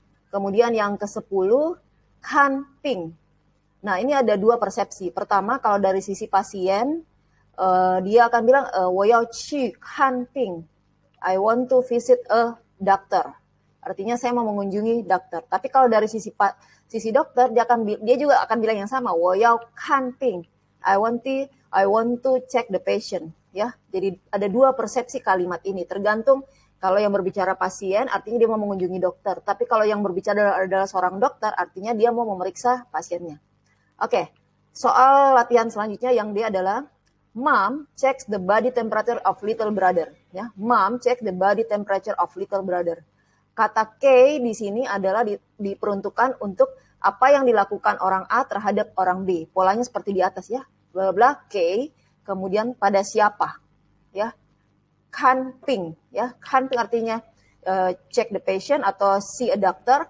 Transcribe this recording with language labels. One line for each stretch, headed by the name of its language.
Indonesian: Kemudian yang ke-10 kan ping. Nah, ini ada dua persepsi. Pertama, kalau dari sisi pasien, dia akan bilang
Chinese: 我要去看病.
English: I want to visit a doctor.
Indonesian: Artinya saya mau mengunjungi dokter. Tapi kalau dari sisi dokter, dia juga akan bilang yang sama.
Chinese: 我要看病.
English: I want to check the patient.
Indonesian: Ya, jadi ada dua persepsi kalimat ini. Tergantung kalau yang berbicara pasien, artinya dia mau mengunjungi dokter. Tapi kalau yang berbicara adalah seorang dokter, artinya dia mau memeriksa pasiennya. Oke, soal latihan selanjutnya yang dia adalah
English: Mom checks the body temperature of little brother. Ya, Mom check the body temperature of little brother.
Indonesian: Kata K di sini adalah diperuntukkan untuk apa yang dilakukan orang A terhadap orang B. Polanya seperti di atas, ya. Bla bla K, kemudian pada siapa, ya.
English: Kan ping, ya. Kan ping artinya check the patient atau see a doctor.